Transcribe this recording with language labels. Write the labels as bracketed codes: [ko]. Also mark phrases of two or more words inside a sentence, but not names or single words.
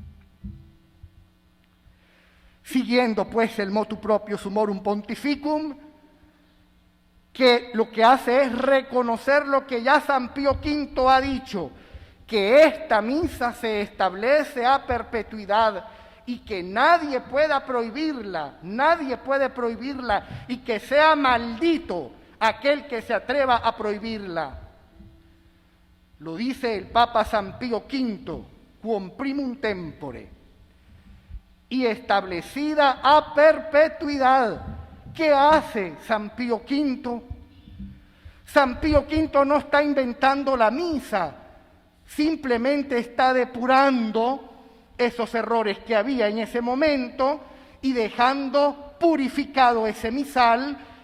[es] Siguiendo pues el [la] motu proprio [es] Summorum Pontificum, que lo que hace es reconocer lo que ya San Pío V ha dicho, que esta misa se establece a perpetuidad y que nadie pueda prohibirla, nadie puede prohibirla, y que sea maldito aquel que se atreva a prohibirla. Lo dice el Papa San Pío V, [la] quum primum tempore, [es] y establecida a perpetuidad. ¿Qué hace San Pío V? San Pío V no está inventando la misa, simplemente está depurando esos errores que había en ese momento y dejando purificado ese misal,